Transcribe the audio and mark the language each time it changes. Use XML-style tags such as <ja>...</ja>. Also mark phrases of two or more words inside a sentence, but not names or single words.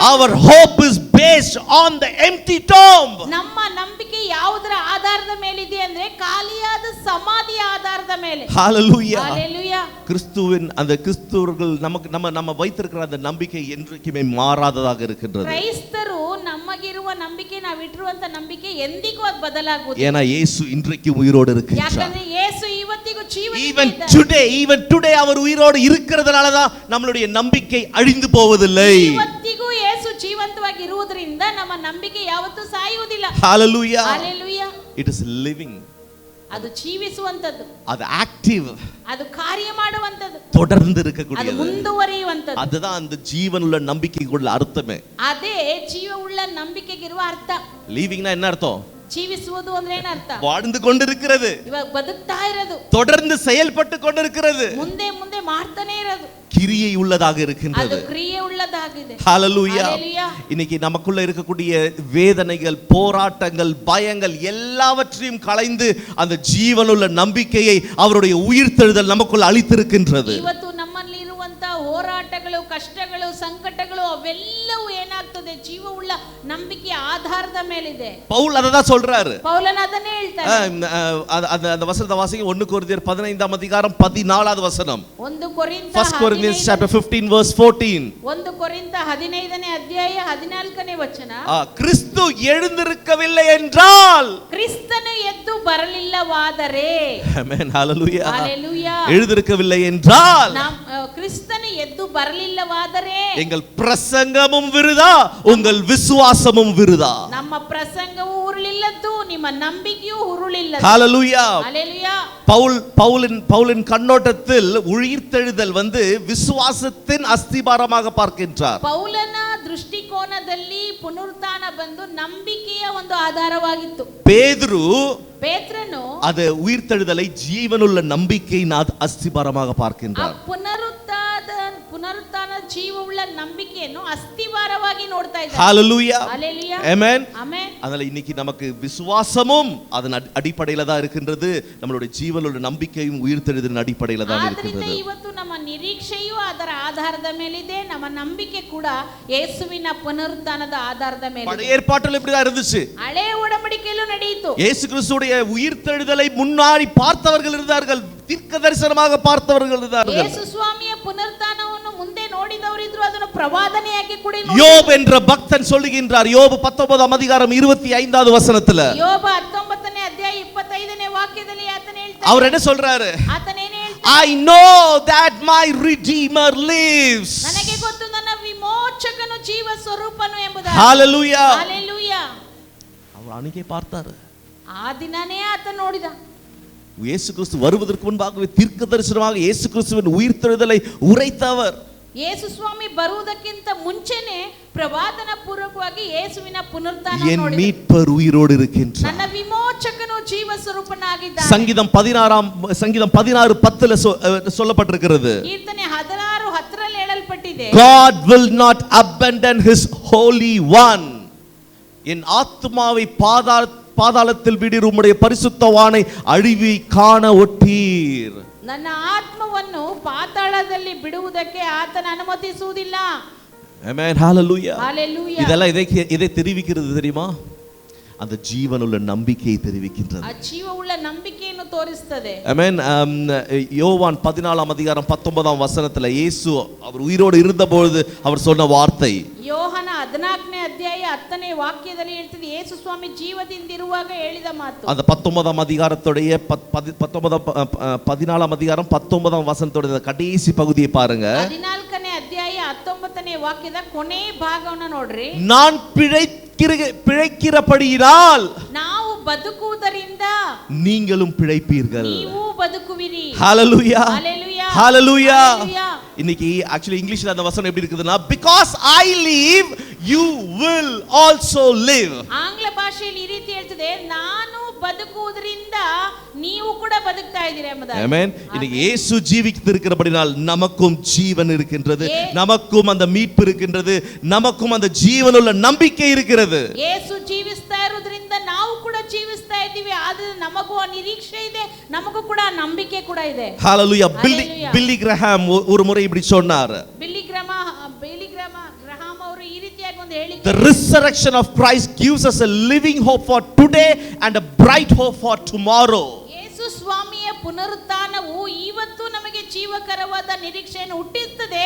<en>Our hope is based on the empty tomb.</en> <kn>ನಮ್ಮ ನಂಬಿಕೆ ಯಾವುದರ ಆಧಾರದ ಮೇಲೆ ಇದೆ ಅಂದ್ರೆ ಖಾಲಿಯಾದ ಸಮಾಧಿಯ ಆಧಾರದ ಮೇಲೆ.</kn> <ta>ஹalleluya. ஹalleluya. கிறிஸ்துவின் அந்த கிறிஸ்தவர்கள் நமக்கு நம்ம வைத்திருக்கிற அந்த நம்பிக்கை என்றைக்குமே மாறாததாக இருக்கின்றது.</ta> <kn>ಕ್ರೈಸ್ತರು ನಮಗಿರುವ ನಂಬಿಕೆ, ನಾವು ಇಟ್ಟಿರುವಂತ ನಂಬಿಕೆ ಎಂದಿಗೂ ಅದು ಬದಲಾಗುವುದಿಲ್ಲ.</kn> <ta>ஏனா இயேசு இன்றைக்கும் உயிரோடு இருக்கிறார்.</ta> <kn>ಯಾಕಂದ್ರೆ ಯೇಸು ಇವತ್ತಿಗೂ ಜೀವಂತವಾಗಿದ್ದಾನೆ.</kn> <en>even today</en> <ta>அவர் உயிரோடு இருக்கிறதுனால தான் நம்மளுடைய நம்பிக்கை அழிந்து போவதில்லை.</ta> <kn>ಇವತ್ತಿಗೂ ಯೇಸು ಜೀವಂತವಾಗಿ ಇರುವುದರಿಂದ ನಮ್ಮ ನಂಬಿಕೆ ಯಾವತ್ತೂ ಸಾಯುವುದಿಲ್ಲ.</kn> <en>Hallelujah. Hallelujah. It is living.</en> <kn>ಅದು ಜೀವಿಸುವಂತದ್ದು,</kn> <ta>அது ஆக்டிவ்,</ta> <kn>ಅದು ಕಾರ್ಯ ಮಾಡುವಂತದ್ದು,</kn> <ta>தொடர்ந்து</ta> <kn>ಅದು</kn> <ta>இருக்கக்கூடியது.</ta> <kn>ಮುಂದುವರಿಯುವಂತದ್ದು.</kn> <ta>அதுதான் அந்த ஜீவனுள்ள நம்பிக்கைக்குள்ள அர்த்தமே.</ta> <kn>ಅದೇ ಜೀವವುಳ್ಳ ನಂಬಿಕೆಗಿರುವ ಅರ್ಥ.</kn> <ta>லிவிங்னா என்ன அர்த்தம்?</ta> <kn>ಜೀವಿಸುವುದು ಅಂದ್ರೆ ಏನು ಅರ್ಥ?</kn> <ta>வாழ்ந்து கொண்டிருக்கிறது,</ta> <kn>ಇವಾಗ ಬದುಕ್ತಾ ಇರೋದು,</kn> <ta>தொடர்ந்து செயல்பட்டு கொண்டிருக்கிறது,</ta> <kn>ಮುಂದೆ ಮುಂದೆ ಮಾಡ್ತಾನೆ ಇರೋದು,</kn> <ta>கிரியை உள்ளதாக</ta> <kn>ಅದು</kn> <ta>இருக்கின்றது.</ta> <kn>ಕ್ರಿಯೆ ಉಳ್ಳದಾಗಿದೆ.</kn> <ta>ஹalleluya. Hallelujah. இன்னைக்கு நமக்குள்ள இருக்கக்கூடிய வேதனைகள், போராட்டங்கள், பயங்கள் எல்லாவற்றையும் களைந்து அந்த ஜீவனுள்ள நம்பிக்கையை அவருடைய உயிர்த்தெழுதல் நமக்குள்ள அளித்திருக்கின்றது.</ta> <kn>ಇವತ್ತು ನಮ್ಮಲ್ಲಿ ಆಗಿರುವಂತ ಹೋರಾಟಗಳು, ಕಷ್ಟಗಳು, ಸಂಕಟಗಳು ಅವೆಲ್ಲವೂ ಏನಾಗ್ತದೆ? ಜೀವವುಳ್ಳ ನಂಬಿಕೆಯ ಆಧಾರದ ಮೇಲಿದೆ.</kn> <ta>பவுல் அததான் சொல்றாரு.</ta> <kn>ಪೌಲನ ಅದನ್ನೇ ಹೇಳ್ತಾರೆ.</kn> <ta>அந்த வசனத்தை வாசிங்க. 1 கொரிந்தியர் 15ஆம் அதிகாரம் 14வது வசனம்.</ta> <kn>1 ಕೊರಿಂಥ</kn> <en>1 Corinthians chapter 15 verse 14.</en> <kn>1 ಕೊರಿಂಥ 15ನೇ ಅಧ್ಯಾಯ 14ನೇ ವಚನ.</kn> <ta>கிறிஸ்து எழுந்திருக்கவில்லை என்றால்,</ta> <kn>ಕ್ರಿಸ್ತನು ಎದ್ದು ಬರಲಿಲ್ಲವಾದರೆ, ಆಮೆನ್,</kn> <ta>ஹalleluya, ஹalleluya, எழுந்திருக்கவில்லை என்றால்,</ta> <kn>ಕ್ರಿಸ್ತನು ಎದ್ದು ಬರಲಿಲ್ಲವಾದರೆ</kn> <ta>எங்கள் பிரசங்கமும் விருதா, உங்கள் விசுவாசமும் விருதா.</ta> <kn>ನಮ್ಮ ಪ್ರಸಂಗವು ಉರುಳಿಲ್ಲದ್ದು, ನಿಮ್ಮ ನಂಬಿಕೆಯೂ ಉರುಳಿಲ್ಲದ್ದು.</kn> <ta>ஹalleluya, ஹalleluya. பவுலின் கண்ணோட்டத்தில் உயிர்த்தெழுதல் விசுவாசத்தின் அஸ்திபாரமாக பார்க்கின்றார்.</ta> <kn>ಪೌಲನ ದೃಷ್ಟಿಕೋನದಲ್ಲಿ ಪುನರುತ್ಥಾನ ಬಂದು ನಂಬಿಕೆಯ ಒಂದು ಆಧಾರವಾಗಿತ್ತು.</kn> <ta>பேதுரு அது உயிர்த்தெழுதலை ஜீவனுள்ள நம்பிக்கையின் அஸ்திபாரமாக பார்க்கின்றார்.</ta> <kn>ಪುನರುತ್ಥಾನ ಜೀವವುಳ್ಳ ನಂಬಿಕೆಯನ್ನು ಅಸ್ತಿವಾರವಾಗಿ ನೋಡ್ತಾ ಇದ್ದಾರೆ.</kn> <ta>ஹalleluya, ஹalleluya, ஆமென், ஆமென். அதனால இன்னைக்கு நமக்கு விசுவாசமும் அதன் அடிப்படையில தான் இருக்கின்றது. நம்மளுடைய ஜீவனுள்ள நம்பிக்கையும் உயிர்த்தெழுதலின் அடிப்படையில தான் இருக்கின்றது.</ta> <kn>ಇವತ್ತು ನಮ್ಮ ನಿರೀಕ್ಷೆಯೂ ಅದರ ಆಧಾರದ ಮೇಲಿದೆ, ನಮ್ಮ ನಂಬಿಕೆ ಕೂಡ ಯೇಸುವಿನ ಪುನರುತ್ಥಾನದ ಆಧಾರದ ಮೇಲೆ.</kn> <ta>பழைய ஏற்பாட்டில் இப்படி தான் இருந்துச்சு.</ta> <kn>ಹಳೆ ಒಡಂಬಡಿಕೆಯಲ್ಲೂ ನಡೆಯಿತು.</kn> <ta>இயேசு கிறிஸ்துவுடைய உயிர்த்தெழுதலை முன்னாடி பார்த்தவர்கள் இருந்தார்கள், தீர்க்க தரிசனமாக பார்த்தவர்கள் இருந்தார்கள்.</ta> <kn>ಯೇಸು ಸ್ವಾಮಿಯ ಪುನರುತ್ಥಾನವನ್ನು ಮುಂದೆ ನೋಡಿದವರು ಇದ್ರು, ಅದನ್ನು ಪ್ರವಾದನೆಯಾಗಿ ಕೂಡ</kn> <ta>யோப் என்ற பக்தன் சொல்லுகின்றார். யோபு 19ஆம் அதிகாரம் 25வது வசனத்துல,</ta> <kn>யோப 19ನೇ ಅಧ್ಯಾಯ 25ನೇ ವಾಕ್ಯದಲ್ಲಿ ಆತನೇ ಹೇಳ್ತಾನೆ.</kn> <ta>அவர் என்ன சொல்றாரு?</ta> <kn>ಆತನೇನೇ ಹೇಳ್ತಾನೆ?</kn> <en>I know that my redeemer lives.</en> <kn>ನನಗೆ ಗೊತ್ತು ನನ್ನ ವಿಮೋಚಕನು ಜೀವ ಸ್ವರೂಪನು ಎಂಬುದಾಗಿ.</kn> <en>Hallelujah, Hallelujah.</en> <ta>அவர் அன்னைக்கே பார்த்தாரு.</ta> <kn>ಆ ದಿನನೇ ಆತ ನೋಡಿದ.</kn> <ta>இயேசு கிறிஸ்து வருவதற்கு முன்பாகவே தீர்க்க தரிசனமாக இயேசு கிறிஸ்துவின் உயிர்த்தெழுதலை உரைத்தவர்.</ta> <kn>ಯೇಸು ಸ್ವಾಮಿ ಬರುವುದಕ್ಕಿಂತ ಮುಂಚೆನೇ ಪ್ರವಾದನ ಪೂರ್ವಕವಾಗಿ ಯೇಸುವಿನ ಪುನರುತ್ಥಾನ</kn> <ta>என்</ta> <kn>ನೋಡಿದ.</kn> <ta>மீட்பர் உயிரோடு இருக்கின்றார்.</ta> <kn>ನನ್ನ ವಿಮೋಚಕನು ಜೀವ ಸ್ವರೂಪನಾಗಿದ್ದಾನೆ.</kn> <ta>சங்கீதம் 16:10 சொல்லப்பட்டிருக்கிறது.</ta> <kn>ಕೀರ್ತನೆ 16:10 ಹೇಳಲ್ಪಟ್ಟಿದೆ.</kn> <en>God will not abandon his holy one.</en> <ta>என் ஆத்துமாவை பாதாளத்தில் விடீர், உம்முடைய பரிசுத்தவானை அழிவி காண ஒட்டீர்.</ta> <kn>ನನ್ನ ಆತ್ಮವನ್ನು ಪಾತಾಳದಲ್ಲಿ ಬಿಡುವುದಕ್ಕೆ ಆತನ ಅನುಮತಿಸುವುದಿಲ್ಲ. ಆಮೆನ್,</kn> <ta>ஹalleluya, ஹalleluya. இதெல்லாம் எதை தெரிவிக்கிறது தெரியுமா? அந்த ஜீவனுள்ள நம்பிக்கையை தெரிவிக்கின்றது.</ta> <kn>ಆ ಜೀವವುಳ್ಳ ನಂಬಿಕೆಯನ್ನು ತೋರಿಸುತ್ತದೆ.</kn> <ta>ஆமென். யோவான் 14ஆம் அதிகாரம் 19ஆம் வசனத்துல இயேசு அவர் உயிரோடு இருந்தபொழுது அவர் சொன்ன வார்த்தை.</ta> <kn>ಯೋಹನ 14ನೇ ಅಧ್ಯಾಯ 10ನೇ ವಾಕ್ಯದಲ್ಲಿ ಹೇಳ್ತದೆ, ಯೇಸು ಸ್ವಾಮಿ ಜೀವದಿಂದಿರುವಾಗ ಹೇಳಿದ ಮಾತು.</kn> <ta>அந்த 19ஆம் அதிகாரத்துடைய 14ஆம் அதிகாரம் 19ஆம் வசனத்துடைய கடைசி பகுதியை பாருங்க.</ta> <kn>14ನೇ ಅಧ್ಯಾಯ 19ನೇ ವಾಕ್ಯದ ಕೊನೆ ಭಾಗವನ್ನು ನೋಡ್ರಿ.</kn> <ta>நான் பிழைக்கிறபடியினால்</ta> <kn>ನಾವು ಬದುಕುವುದರಿಂದ</kn> <ta>நீங்களும் பிழைப்பீர்கள்.</ta> <kn>ನೀವು ಬದುಕುವಿರಿ.</kn> <ta>ஹalleluya, ஹalleluya, ஹalleluya. ஹalleluya. இன்னைக்கு ஆக்சுவலி இங்கிலீஷ்ல அந்த வசனம் எப்படி இருக்குதுன்னா,</ta> <en>because I live you will also live.</en> <kn>ಆಂಗ್ಲ ಭಾಷೆಯಲ್ಲಿ ಈ ರೀತಿ ಹೇಳ್ತದೆ, ನಾನು ಬದುಕುವುದರಿಂದ ನೀವು ಕೂಡ ಬದುಕ್ತಾ ಇದ್ದೀರಾ ಎಂಬುದಾಗಿ.</kn> <ta>ஆமென். இன்னைக்கு இயேசு ஜீவித்திருக்கிறபடியால் நமக்கும் ஜீவன் இருக்கின்றது, நமக்கும் அந்த மீட்பு இருக்கின்றது, நமக்கும் அந்த ஜீவனுள்ள நம்பிக்கை இருக்கிறது.</ta> <kn>ಯೇಸು ಜೀವಿಸ್ತಾ ಇರೋದ್ರಿಂದ ನಾವು ಕೂಡ ಜೀವಿಸ್ತಾ ಇದ್ದೀವಿ, ಆದ್ರೆ ನಮಗೂ ಆ ನಿರೀಕ್ಷೆ ಇದೆ, ನಮಗೂ ಕೂಡ ನಂಬಿಕೆ ಕೂಡ ಇದೆ.</kn> <ta>ஹalleluya. பில்லி கிரஹாம் ஒரு முறை இப்படி சொன்னார்.</ta> <kn>ಬಿಲ್ಲಿ ಗ್ರಹಾಂ ಅವರು ಈ ರೀತಿಯಾಗಿ ಒಂದು ಹೇಳಿಕೆ,</kn> <en>The resurrection of Christ gives us a living hope for today and a bright hope for tomorrow.</en> <kn>ಯೇಸು ಸ್ವಾಮಿಯ ಪುನರುತ್ಥಾನವು ಇವತ್ತು ನಮಗೆ ಜೀವಕರವಾದ ನಿರೀಕ್ಷೆಯನ್ನು ಹುಟ್ಟಿಸುತ್ತದೆ.</kn>